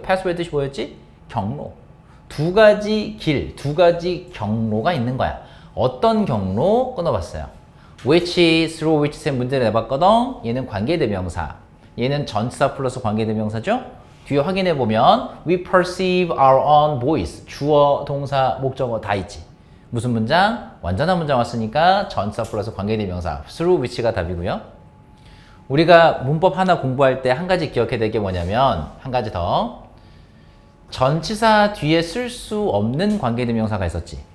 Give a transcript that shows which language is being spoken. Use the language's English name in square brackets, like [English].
[Korean] pathway 뜻이 뭐였지? 경로. 두 가지 길, 두 가지 경로가 있는 거야. 어떤 경로? 끊어봤어요. which, through which 세 문제를 내봤거든. 얘는 관계대명사. 얘는 전치사 플러스 관계대명사죠? 뒤에 확인해보면 [English] we perceive our own voice. [Korean] 주어, 동사, 목적어 다 있지. 무슨 문장? 완전한 문장 왔으니까 전치사 플러스 관계대명사. through which가 답이고요. 우리가 문법 하나 공부할 때 한 가지 기억해야 될 게 뭐냐면 한 가지 더. 전치사 뒤에 쓸 수 없는 관계대명사가 있었지.